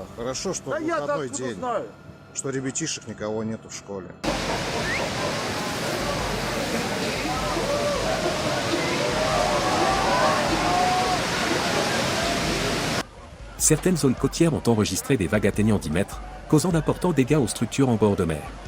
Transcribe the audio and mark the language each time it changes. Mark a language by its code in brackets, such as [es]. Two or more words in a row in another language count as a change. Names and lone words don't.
[ru] Хорошо, что выходной день, что ребятишек никого нету в школе. [fr] Certaines zones côtières ont enregistré des vagues atteignant 10 mètres, causant d'importants dégâts aux structures en bord de mer.